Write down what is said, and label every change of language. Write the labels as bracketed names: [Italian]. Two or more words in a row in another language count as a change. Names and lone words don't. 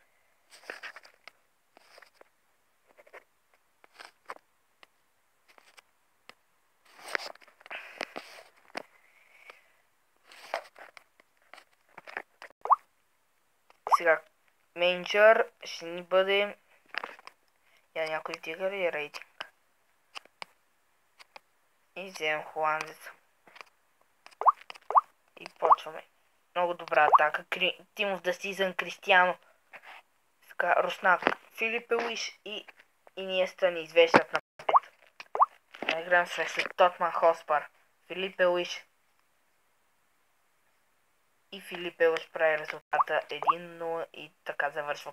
[Bulgarian] Сега, менеджер ще ни бъде... Я някой дига ли рейтинг? И вземем холандеца. И почваме. Много добра атака. Team of the Season Кристиано. Сега, Руснак. Филипе Луиш и Иниеста ни извеждат напред. Да играем срещу Тотман Хоспар. Филипе Луиш. И Филипе Луиш прави резултата 1-0 и така завършва.